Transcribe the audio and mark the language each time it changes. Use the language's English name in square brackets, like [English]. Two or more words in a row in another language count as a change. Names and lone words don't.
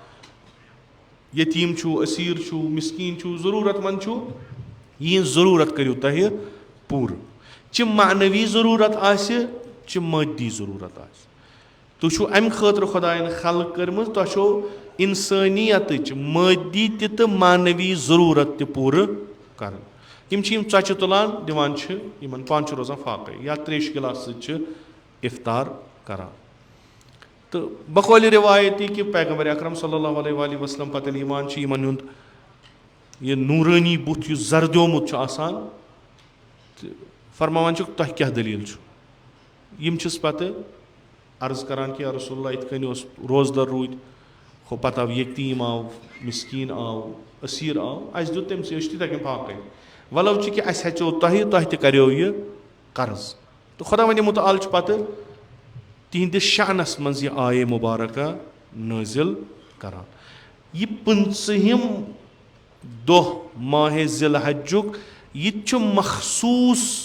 [Kashmiri] یتیٖم چھُو أسیٖر چھُو مِسکیٖن چھُو ضروٗرت منٛد چھُو یِہنٛز ضروٗرت کٔرِو تُہۍ پوٗرٕ چہِ معنوی ضروٗرت آسہِ چہِ مٲدی ضروٗرت آسہِ تُہۍ چھُو امہِ خٲطرٕ خۄدایَن خلق کٔرمٕژ تۄہہِ چھو اِنسٲنیتٕچ مٲدی تہِ تہٕ معنوی ضروٗرت تہِ پوٗرٕ کرٕنۍ یِم چھِ یِم ژۄچہِ تُلان دِوان چھِ یِمن پانہٕ چھُ روزان فاقے یا تریشہِ گِلاس سۭتۍ چھِ اِفطار کران تہٕ بقولِ رِوایتی کہِ پیغمبر اکرم [Arabic] صلی اللہ علیہ وسلم [Kashmiri] پتہٕ ییٚلہِ یِوان چھِ یِمن ہُنٛد یہِ نوٗرٲنی بُتھ یُس زردیومُت چھُ آسان تہٕ فرماوان چھُکھ تۄہہِ کیٛاہ دٔلیٖل چھُ یِم چھِس پتہٕ عرض کران کہِ [Arabic] یا رسول اللہ [Kashmiri] یِتھ کٔنۍ اوس روزدر روٗدۍ ہُہ پتہٕ آو یتیٖم آو مِسکیٖن آو أسیٖر آو اَسہِ دیُت تٔمۍ سٕے أسۍ چھِ تِتھَے کٔنۍ فاقے ولو چھِ کہِ اَسہِ ہیٚژیو تۄہہِ تہِ کریو یہِ قرض تہٕ خۄدا وندِ مُتعال چھُ پتہٕ تِہنٛدِس شانس منٛز یہِ آیے مُبارکہ نٲزِل کران یہِ 15ہِم دۄہ ماہِ ذی الحجُک یہِ تہِ چھُ مخصوٗص